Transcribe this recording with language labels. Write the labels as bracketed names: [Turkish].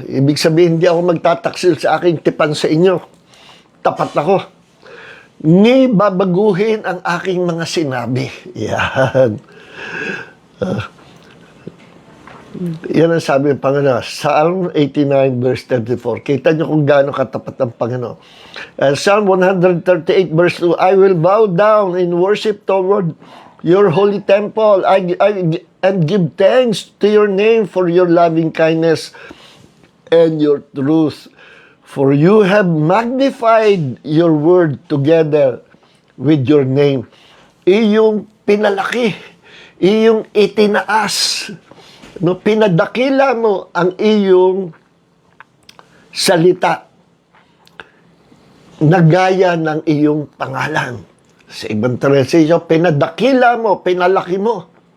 [Filipino] Ibig sabihin, hindi ako magtataksil sa aking tipan sa inyo. Tapat ako. Ni babaguhin ang aking mga sinabi. Yan. Yan ang sabi ng Panginoon. Psalm 89 verse 34. Kita niyo kung gaano katapat ang Panginoon. Psalm 138 verse 2. [English] I will bow down in worship toward your holy temple. And give thanks to your name for your loving kindness and your truth. For you have magnified your word together with your name. [Filipino] Iyong pinalaki, iyong itinaas, no, pinadakila mo ang iyong salita na gaya ng iyong pangalan. Sa ibang translation, pinadakila mo, pinalaki mo.